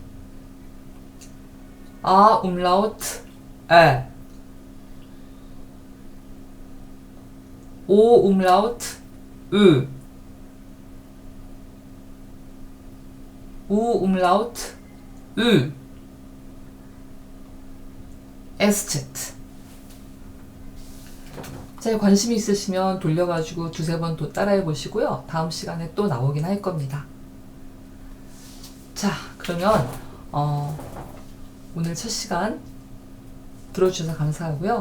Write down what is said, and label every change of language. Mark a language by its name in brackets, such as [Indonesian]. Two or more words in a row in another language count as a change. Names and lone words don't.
[German] A Umlaut, O Umlaut, Ö, U Umlaut, Ü, SZ. [Korean] 자, 관심 있으시면 돌려가지고 두세 번 또 따라해 보시고요. 다음 시간에 또 나오긴 할 겁니다. 자, 그러면 오늘 첫 시간 들어주셔서 감사하고요.